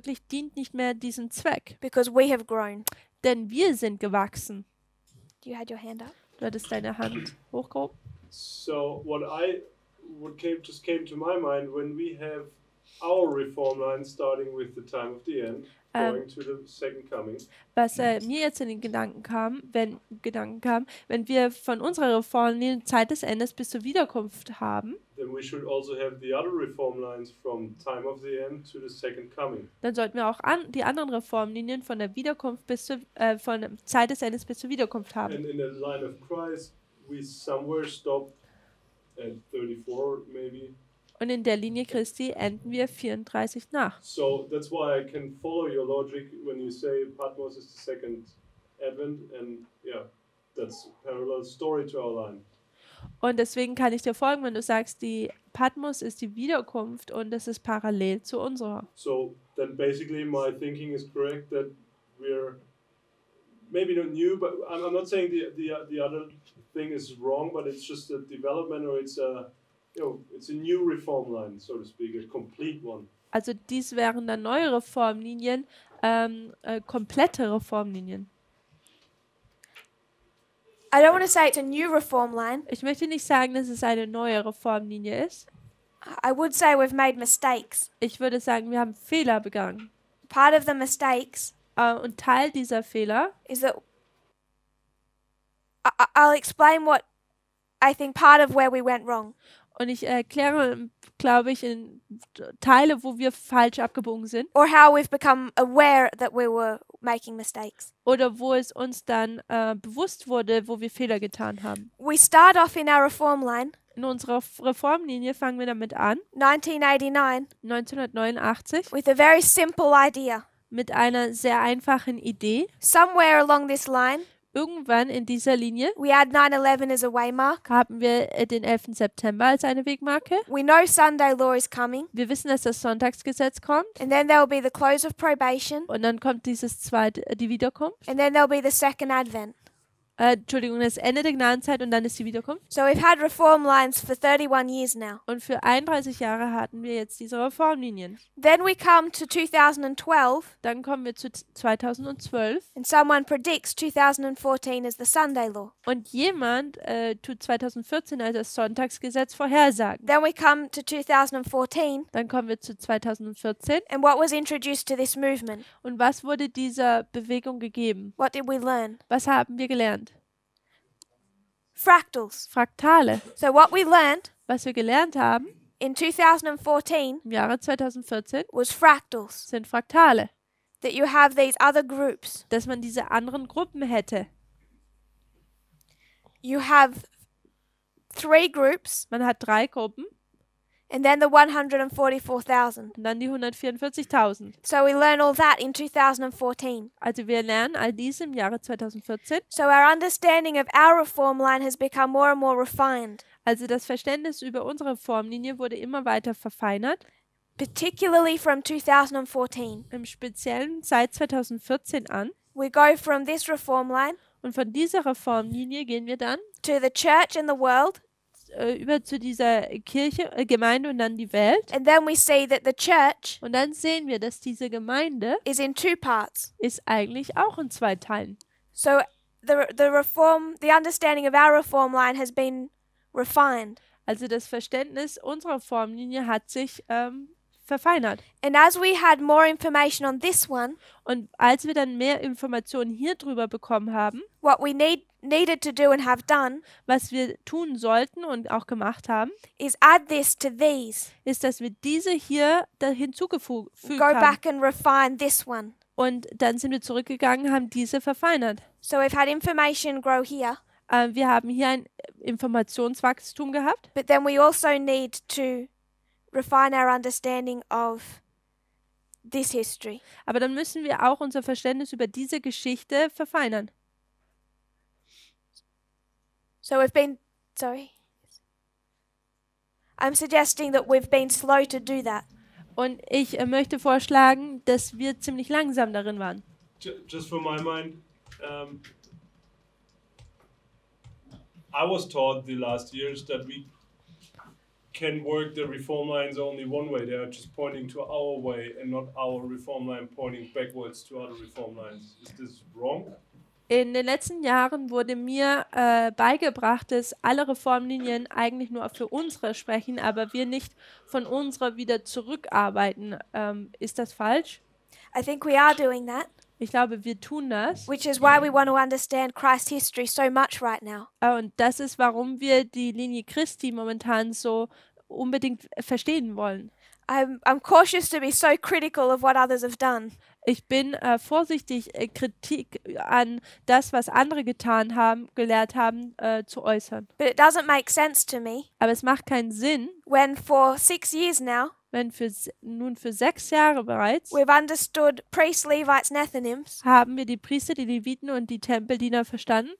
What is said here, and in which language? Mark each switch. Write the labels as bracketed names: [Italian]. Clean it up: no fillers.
[German] dient nicht mehr diesem Zweck. [English] because we have grown. [German] Denn wir sind gewachsen. [English] You had your hand up. [German] Du hattest deine Hand hochgehoben. [English] So what just came to my mind when we have our reform line starting with the time of the end, going to the second coming. [German] Was mir jetzt in den Gedanken kam, wenn wir von unserer Reformlinie Zeit des Endes bis zur Wiederkunft haben, [English] Then we should also have the other reform lines from time of the end to the second coming. [German] dann sollten wir auch die anderen Reformlinien von der Wiederkunft von der Zeit des Endes bis zur Wiederkunft haben. [English] And in the line of Christ, we somewhere stop at 34 maybe. [German] Und in der Linie Christi enden wir 34 nach. [English] So that's why I can follow your logic when you say Patmos is the second advent, and yeah, that's a parallel story to our line. [German] Und deswegen kann ich dir folgen, wenn du sagst, die Patmos ist die Wiederkunft und das ist parallel zu unserer. [English] So then basically my thinking is correct that we're maybe not new, but I'm not saying the other thing is wrong, but it's just a development, or it's a new reform line, so to speak, a complete one. [German] Also dies wären dann neue Reformlinien, komplette Reformlinien. [English] I don't want to say it's a new reform line. [German] Ich möchte nicht sagen, dass es eine neue Reformlinie ist. [English] I would say we've made mistakes. [German] Ich würde sagen, wir haben Fehler begangen. [English] Part of the mistakes [German] Und Teil dieser Fehler, [English] is that I'll explain what I think part of where we went wrong. [German] Und ich erkläre, glaube ich, in Teile, wo wir falsch abgebogen sind. [English] Or how we've become aware that we were making mistakes. [German] Oder wo es uns dann bewusst wurde, wo wir Fehler getan haben. [English] We start off in our reform line, [German] In unserer Reformlinie fangen wir damit an, [English] 1989, [German] 1989, [English] with a very simple idea. [German] mit einer sehr einfachen Idee. [English] Somewhere along this line, [German] Irgendwann in dieser Linie [English] we had 9/11 as a waymark. [German] haben wir den 11. September als eine Wegmarke. [English] We know Sunday law is coming. [German] Wir wissen, dass das Sonntagsgesetz kommt. [English] And then there will be the close of probation. [German] Und dann kommt die Wiederkunft. [English] And then there'll be the second advent. [German] Entschuldigung, das Ende der Gnadenzeit und dann ist die Wiederkunft. [English] So we've had reform lines for 31 years now. [German] Und für 31 Jahre hatten wir jetzt diese Reformlinien. [English] Then we come to 2012. [German] Dann kommen wir zu 2012. [English] And someone predicts 2014 as the Sunday law. [German] Und jemand tut 2014 als das Sonntagsgesetz vorhersagen. [English] Then we come to 2014. [German] Dann kommen wir zu 2014. [English] And what was introduced to this movement? [German] Und was wurde dieser Bewegung gegeben? [English] What did we learn? [German] Was haben wir gelernt? [English] Fractals. [German] Fraktale. [English] So what we learned [German] Was wir gelernt haben [English] in 2014 [German] im Jahre 2014 [English] was fractals. [German] sind Fraktale. [English] That you have these other groups. [German] Dass man diese anderen Gruppen hätte. [English] You have 3 groups. [German] Man hat 3 Gruppen. [English] And then the 144,000. [German] Und dann die 144.000. [English] So we learn all that in 2014. [German] Also wir lernen all dies im Jahre 2014. [English] So our understanding of our reform line has become more and more refined. [German] Also das Verständnis über unsere Formlinie wurde immer weiter verfeinert. [English] Particularly from 2014. [German] Im Speziellen seit 2014 an. [English] We go from this reform line. [German] Und von dieser Reformlinie gehen wir dann [English] to the church and the world. [German] Über zu dieser Kirche, Gemeinde und dann die Welt. [English] And then we see that the church [German] Und dann sehen wir, dass diese Gemeinde [English] is in 2 parts. [German] Ist eigentlich auch in 2 Teilen. [English] So the understanding of our reform line has been refined. [German] Also das Verständnis unserer Formlinie hat sich verfeinert. [English] And as we had more information on this one, [German] und als wir dann mehr Informationen hier drüber bekommen haben, [English] what we needed to do and have done, [German] was wir tun sollten und auch gemacht haben, [English] is add this to these. [German] Ist, dass wir diese hier hinzugefügt [English] Go [German] haben. [English] back and refine this one. [German] Und dann sind wir zurückgegangen, haben diese verfeinert. [English] So we've had information grow here. [German] Wir haben hier ein Informationswachstum gehabt. [English] But then we also need to refine our understanding of this history. [German] Aber dann müssen wir auch unser Verständnis über diese Geschichte verfeinern. [English] So I'm suggesting that we've been slow to do that. [German] Und ich möchte vorschlagen, dass wir ziemlich langsam darin waren. [English] Just for my mind, I was taught the last years that we can work the reform lines only one way. They are just pointing to our way and not our reform line pointing backwards to other reform lines. Is this wrong? [German] In den letzten Jahren wurde mir beigebracht, dass alle Reformlinien eigentlich nur für unsere sprechen, aber wir nicht von unserer wieder zurückarbeiten. Ist das falsch? [English] I think we are doing that. [German] Ich glaube, wir tun das. [English] Which is why we want to understand Christ's history so much right now. [German] Und das ist, warum wir die Linie Christi momentan so unbedingt verstehen wollen. [English] I'm cautious to be so critical of what others have done. [German] Ich bin vorsichtig, Kritik an das, was andere getan haben, gelehrt haben, zu äußern. [English] But it doesn't make sense to me. [German] Aber es macht keinen Sinn, [English] when for 6 years now, [German] wenn für 6 Jahre bereits, [English] we've understood priests, Levites, Nethinims, [German] haben wir die Priester, die Leviten und die Tempeldiener verstanden.